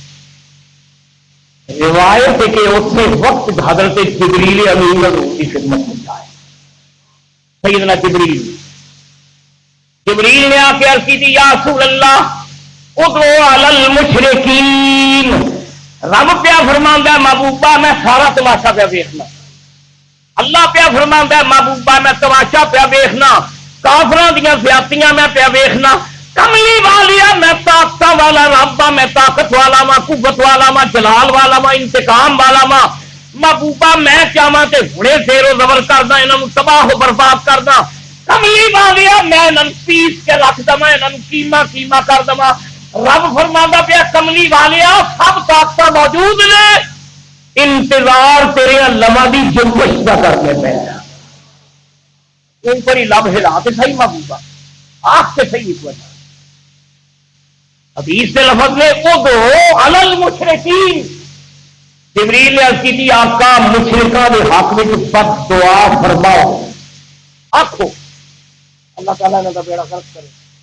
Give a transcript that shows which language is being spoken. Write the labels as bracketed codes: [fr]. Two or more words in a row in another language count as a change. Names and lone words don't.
[ur] روایت ہے کہ اسی وقت حضرت جبریل امین حضور کی خدمت میں جائے، سیدنا جبریل جبریل نے آ کے عرض کی تھی [ar] یا رسول اللہ ادعو علی المشرکین، [pa] رب پیا فرماندا ہے محبوبہ میں سارا تماشا پیا ویکھنا، اللہ پیا فرماندا ہے محبوبہ میں تماشا پیا ویکھنا، کافراں دیاں زیادتیاں میں پیا ویکھنا، کملی والیا میں طاقت والا رب ہاں، میں طاقت والا وا، قوت والا وا، جلال والا وا، انتقام والا وا، محبوبہ میں چاہواں تے ہنے زیر و زبر کردا انہاں نوں تباہ و برباد کردا، کملی والیا میں انہاں نوں پیس کے رکھ دواں، انہاں نوں کیما کیما کر دواں۔ رب فرماندا پیا کملی والیا سب طاقت موجود نے، انتظار تیرے لمحہ دی جنبش کا کرنے پہ ایک بڑی لب ہلا تے صحیح محبوبہ آخ کے صحیح ایک وجہ حدیث کے لفظ میں [ar] ادعو علی المشرکین، [pa] جبریل نے عرض کی تھی آقا مشرکاں دے حق میں بد دعا فرماؤ، آخو اللہ تعالیٰ انہاں دا بیڑا غرق کرے۔